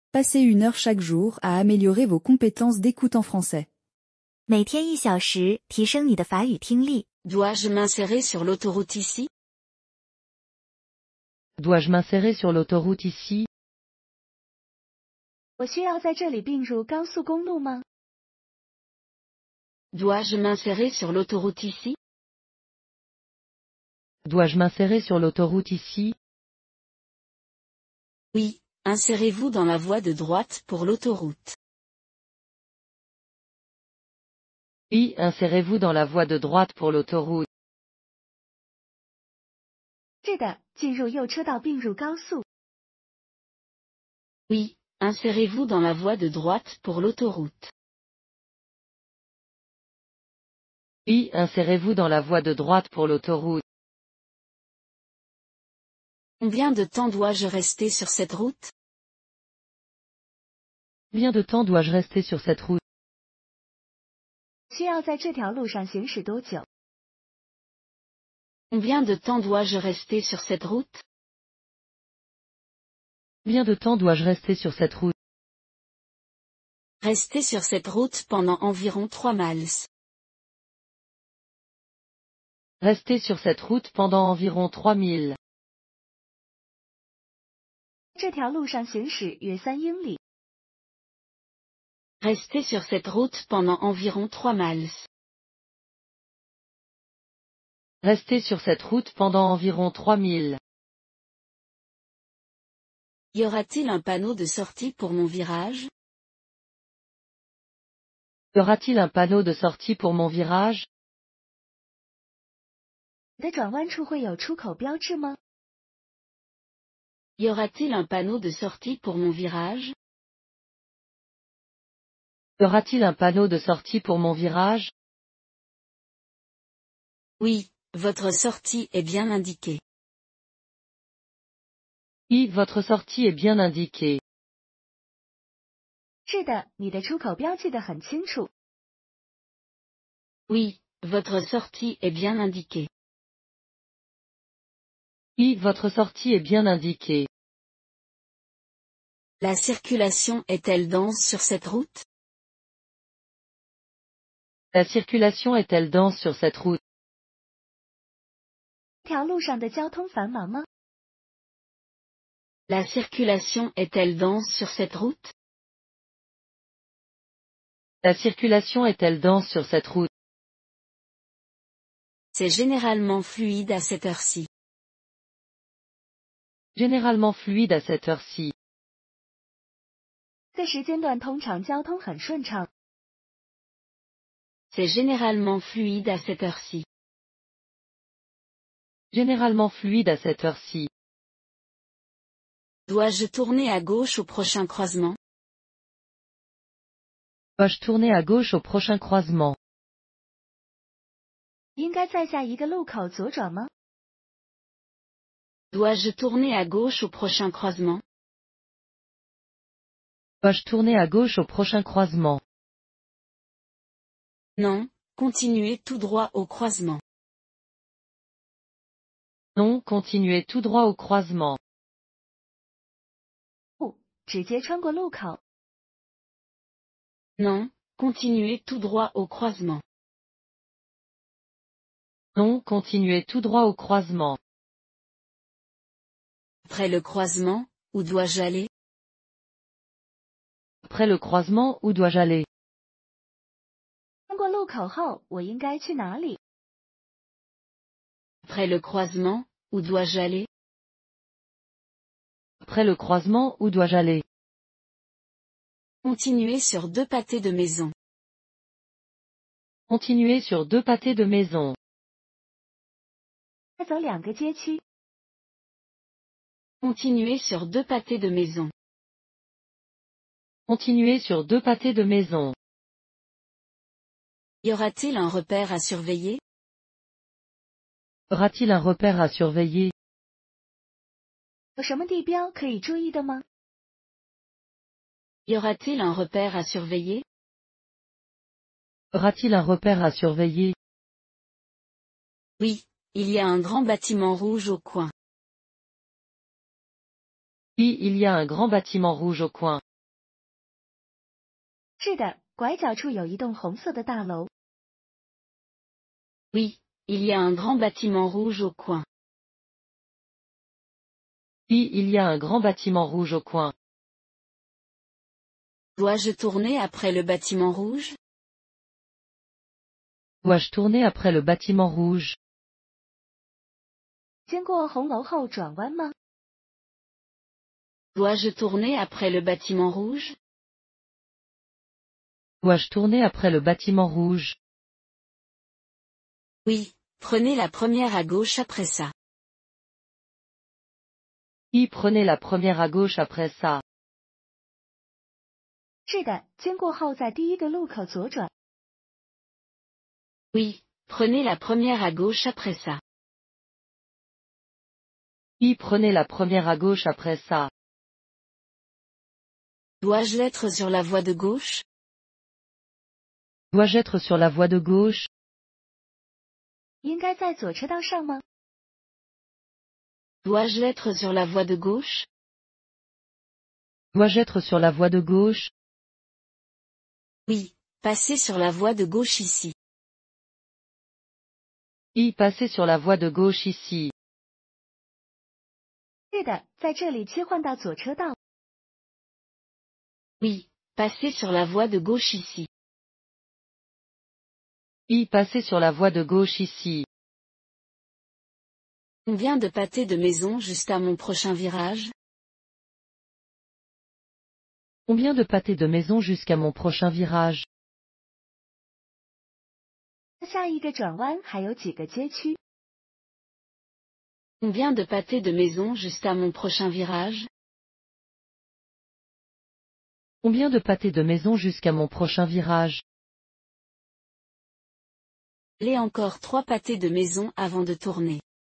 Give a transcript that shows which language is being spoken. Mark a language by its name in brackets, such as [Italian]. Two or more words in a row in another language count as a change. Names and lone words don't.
[French] Passez 1 heure chaque jour à améliorer vos compétences d'écoute en français. [Chinese] 每天1小时，提升你的法语听力。 [French] Dois-je m'insérer sur l'autoroute ici? Dois-je m'insérer sur l'autoroute ici? [Chinese] 我需要在这里并入高速公路吗？ [French] Dois-je m'insérer sur l'autoroute ici? Dois-je m'insérer sur l'autoroute ici? Oui, insérez-vous dans la voie de droite pour l'autoroute. Oui, insérez-vous dans la voie de droite pour l'autoroute. [Chinese] 是的，进入右车道并入高速。 [French] Oui, insérez-vous dans la voie de droite pour l'autoroute. Oui, insérez-vous dans la voie de droite pour l'autoroute. Combien de temps dois-je rester sur cette route? Combien de temps dois-je rester sur cette route? [Chinese] 需要在这条路上行驶多久？ [French] Combien de temps dois-je rester sur cette route? Combien de temps dois-je rester sur cette route? Restez sur cette route pendant environ 3 miles. Restez sur cette route pendant environ 3000. [Chinese] 这条路上行驶约3英里。 [French] Restez sur cette route pendant environ 3 miles. Restez sur cette route pendant environ 3000. Y aura-t-il un panneau de sortie pour mon virage? Y aura-t-il un panneau de sortie pour mon virage? [Chinese] 你的转弯处会有出口标志吗？ [French] Y aura-t-il un panneau de sortie pour mon virage? Y aura-t-il un panneau de sortie pour mon virage? Oui, votre sortie est bien indiquée. Oui, votre sortie est bien indiquée. [Chinese] 是的，你的出口标记得很清楚。 [French] Oui, votre sortie est bien indiquée. Oui, votre sortie est bien indiquée. La circulation est-elle dense sur cette route? La circulation est-elle dense sur cette route? [Chinese] 这条路上的交通繁忙吗？ [French] La circulation est-elle dense sur cette route? La circulation est-elle dense sur cette route? C'est généralement fluide à cette heure-ci. Généralement fluide à cette heure-ci. [Chinese] 这时间段通常交通很顺畅。 [French] C'est généralement fluide à cette heure-ci. Généralement fluide à cette heure-ci. Dois-je tourner à gauche au prochain croisement? Dois-je tourner à gauche au prochain croisement? [Chinese] 应该在下一个路口左转吗？ [French] Dois-je tourner à gauche au prochain croisement? Dois-je tourner à gauche au prochain croisement? Non, continuez tout droit au croisement. Non, continuez tout droit au croisement. [Chinese] 不，直接穿过路口。 [French] Non, continuez tout droit au croisement. Non, continuez tout droit au croisement. Après le croisement, où dois-je aller? Après le croisement, où dois-je aller? [Chinese] 穿过路口后，我应该去哪里？ [French] Après le croisement, où dois-je aller? Après le croisement, où dois-je aller? Continuez sur 2 pâtés de maison. Continuez sur 2 pâtés de maison. [Chinese] 再走2个街区。 [French] Continuez sur 2 pâtés de maison. Continuez sur 2 pâtés de maison. Y aura-t-il un repère à surveiller? Y aura-t-il un repère à surveiller? [Chinese] 有什么地标可以注意的吗？ [French] Y aura-t-il un repère à surveiller? Y aura-t-il un repère à surveiller? Oui, il y a un grand bâtiment rouge au coin. Oui, il y a un grand bâtiment rouge au coin. [Chinese] 是的，拐角处有一栋红色的大楼。 [French] Oui, il y a un grand bâtiment rouge au coin. Oui, il y a un grand bâtiment rouge au coin. Dois-je tourner après le bâtiment rouge? Dois-je tourner après le bâtiment rouge? [Chinese] 经过红楼后转弯吗？ [French] Dois-je tourner après le bâtiment rouge? Dois-je tourner après le bâtiment rouge? Oui, prenez la première à gauche après ça. Oui, prenez la première à gauche après ça. [Chinese] 是的，经过后在第一个路口左转。 [French] Oui, prenez la première à gauche après ça. Oui, prenez la première à gauche après ça. Dois-je être sur la voie de gauche? Dois-je être sur la voie de gauche? [Chinese] 应该在左车道上吗？ [French] Dois-je être sur la voie de gauche? Dois-je être sur la voie de gauche? Oui, passez sur la voie de gauche ici. Oui, passez sur la voie de gauche ici. [Chinese] 是的，在这里切换到左车道。 [French] Oui, passez sur la voie de gauche ici. Oui, passez sur la voie de gauche ici. Combien de pâtés de maison jusqu'à mon prochain virage? Combien de pâtés de maison jusqu'à mon prochain virage? [Chinese] 下一个转弯还有几个街区？ [French] Combien de pâtés de maison jusqu'à mon prochain virage? Combien de pâtés de maison jusqu'à mon prochain virage? Les encore 3 pâtés de maison avant de tourner.